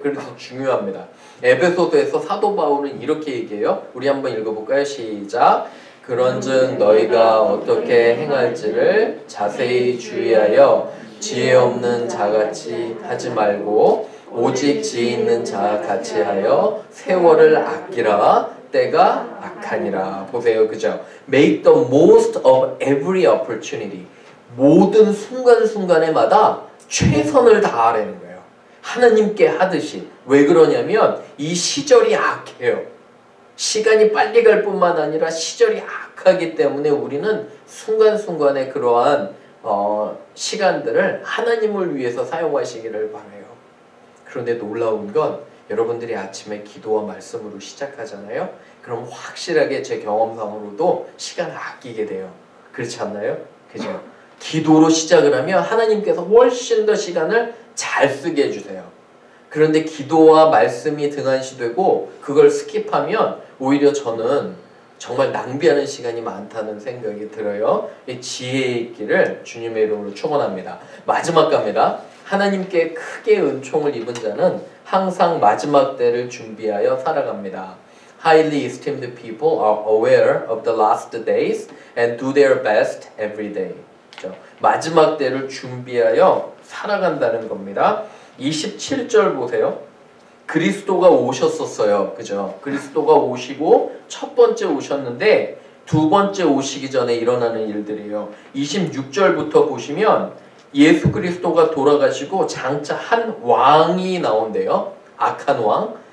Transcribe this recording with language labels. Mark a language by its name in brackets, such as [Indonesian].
[Korean] 그래서 중요합니다. 에베소서에서 사도 바울은 이렇게 얘기해요. 우리 한번 읽어볼까요? 시작. 그런즉 너희가 어떻게 행할지를 자세히 주의하여 지혜 없는 자같이 하지 말고 오직 지혜 있는 자같이 하여 세월을 아끼라. 때가 악하니라. 보세요. 그죠? [English] Make the most of every opportunity. [Korean] 모든 순간순간에마다 최선을 다하라는 거예요. 하나님께 하듯이. 왜 그러냐면 이 시절이 악해요. 시간이 빨리 갈 뿐만 아니라 시절이 악하기 때문에 우리는 순간순간에 그러한 시간들을 하나님을 위해서 사용하시기를 바라요. 그런데 놀라운 건 여러분들이 아침에 기도와 말씀으로 시작하잖아요. 그럼 확실하게 제 경험상으로도 시간을 아끼게 돼요. 그렇지 않나요? 그죠? 기도로 시작을 하면 하나님께서 훨씬 더 시간을 잘 쓰게 해주세요. 그런데 기도와 말씀이 등한시되고 그걸 스킵하면 오히려 저는 정말 낭비하는 시간이 많다는 생각이 들어요. 이 지혜의 있기를 주님의 이름으로 축원합니다. 마지막 갑니다. 하나님께 크게 은총을 입은 자는 항상 마지막 때를 준비하여 살아갑니다. [English] Highly esteemed people are aware of the last days and do their best every day. [Korean] 마지막 때를 준비하여 살아간다는 겁니다. 27절 보세요. 그리스도가 오셨었어요. 그죠? 그리스도가 오시고 첫 번째 오셨는데 두 번째 오시기 전에 일어나는 일들이에요. 26절부터 보시면 예수 그리스도가 돌아가시고 장차 한 왕이 나온대요. 악한 왕.